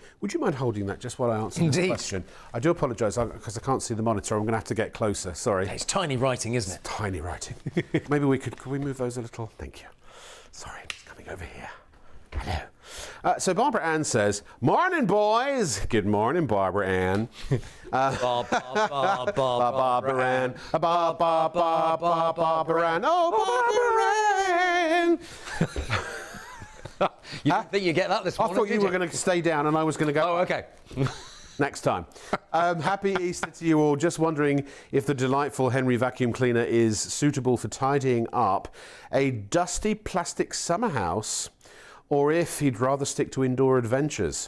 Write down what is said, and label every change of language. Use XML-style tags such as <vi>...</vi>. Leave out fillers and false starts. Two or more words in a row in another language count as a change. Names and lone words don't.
<en>Would you mind holding that just while I answer the question? I do apologise because I can't see the monitor. I'm going to have to get closer. Sorry. It's tiny writing, isn't it? Tiny writing. Maybe could we move those a little? Thank you. Sorry, it's coming over here. Hello. So Barbara Ann says, "Morning, boys." Good morning, Barbara Ann. Barbara Ann. Barbara Ann. Oh, Barbara Ann. You didn't think you'd get that this morning, I thought you were going to stay down and I was going to go. Oh, okay. Next time. Happy Easter to you all. Just wondering if the delightful Henry vacuum cleaner is suitable for tidying up a dusty plastic summer house, or if he'd rather stick to indoor adventures.</en>